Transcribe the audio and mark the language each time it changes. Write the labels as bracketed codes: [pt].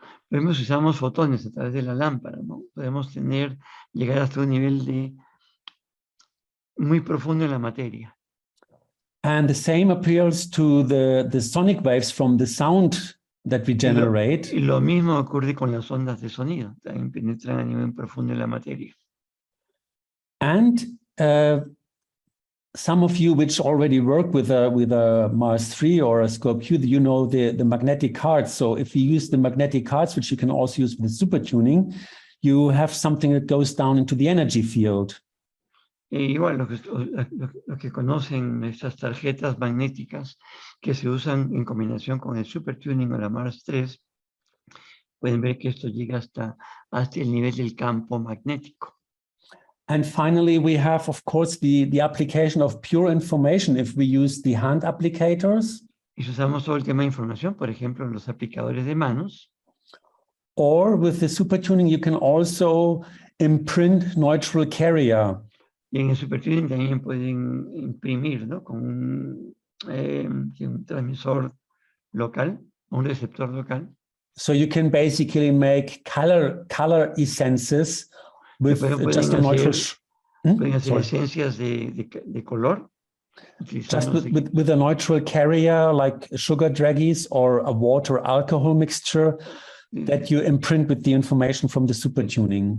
[es] Vemos, usamos fotones a través de la lámpara, ¿no? Podemos llegar hasta un nivel muy profundo en la materia. [en] And the same appeals to the sonic waves from the sound that we generate. [es] Y lo mismo ocurre con las ondas de sonido, también penetran a nivel profundo en la materia. [en] And some of you which already work with a Mars 3 or a Scope Q, you know the magnetic cards. So if you use the magnetic cards, which you can also use with SuperTuning, you have something that goes down into the energy field. [es] Igual, los que conocen estas tarjetas magnéticas que se usan en combinación con el SuperTuning o la Mars 3, pueden ver que esto llega hasta el nivel del campo magnético. [en] And finally, we have, of course, the application of pure information if we use the hand applicators. [es] Y si usamos todo el tema de información, por ejemplo, los aplicadores de manos. [en] Or with the SuperTuning, you can also imprint neutral carrier. [es] Y en el SuperTuning también pueden imprimir, ¿no? Con un transmisor local, un receptor local. [en] So you can basically make color essences with just a neutral. [es] Pueden hacer esencias de color. [en] Just with a neutral carrier like sugar draggies or a water alcohol mixture that you imprint with the information from the SuperTuning.